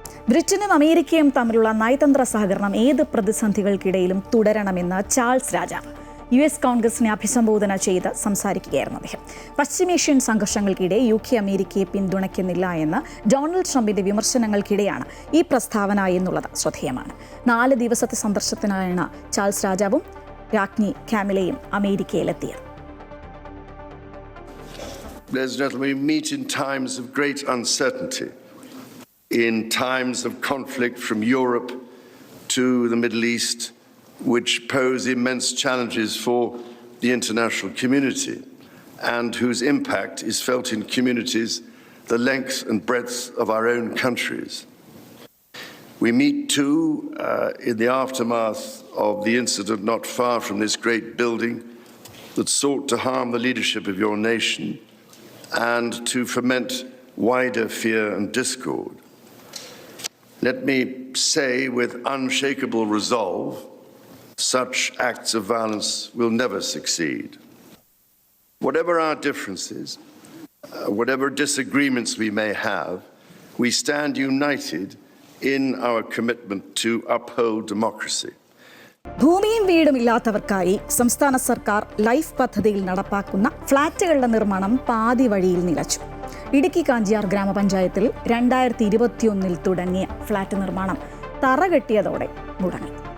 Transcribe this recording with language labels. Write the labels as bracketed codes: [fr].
[ml] ബ്രിട്ടനും അമേരിക്കയും തമ്മിലുള്ള നയതന്ത്ര സഹകരണം ഏത് പ്രതിസന്ധികൾക്കിടയിലും തുടരണമെന്ന് ചാൾസ് രാജാവ് US കോൺഗ്രസിനെ അഭിസംബോധന ചെയ്ത് സംസാരിക്കുകയായിരുന്നു അദ്ദേഹം. പശ്ചിമേഷ്യൻ സംഘർഷങ്ങൾക്കിടെ UK അമേരിക്കയെ പിന്തുണയ്ക്കുന്നില്ല എന്ന് ഡൊണാൾഡ് ട്രംപിന്റെ വിമർശനങ്ങൾക്കിടെയാണ് ഈ പ്രസ്താവന എന്നുള്ളത് ശ്രദ്ധേയമാണ്. 4 ദിവസത്തെ സന്ദർശനത്തിനായാണ് ചാൾസ് രാജാവും രാജ്ഞി കാമിലയും അമേരിക്കയിലെത്തിയത്. [en] Ladies and gentlemen, we meet in times of great uncertainty, in times of conflict from Europe to the Middle East, which pose immense challenges for the international community and whose impact is felt in communities the length and breadth of our own countries. We meet too in the aftermath of the incident not far from this great building that sought to harm the leadership of your nation and to foment wider fear and discord. Let me say with unshakable resolve, such acts of violence will never succeed. Whatever our differences, whatever disagreements we may have, we stand united in our commitment to uphold democracy. [ml] ഭൂമിയും വീടും ഇല്ലാത്തവർക്കായി സംസ്ഥാന സർക്കാർ life പദ്ധതിയിൽ നടപ്പാക്കുന്ന ഫ്ളാറ്റുകളുടെ നിർമ്മാണം പാതി വഴിയിൽ നിലച്ചു. ഇടുക്കി കാഞ്ചിയാർ ഗ്രാമപഞ്ചായത്തിൽ 2021 തുടങ്ങിയ ഫ്ളാറ്റ് നിർമ്മാണം തറ കെട്ടിയതോടെ മുടങ്ങി.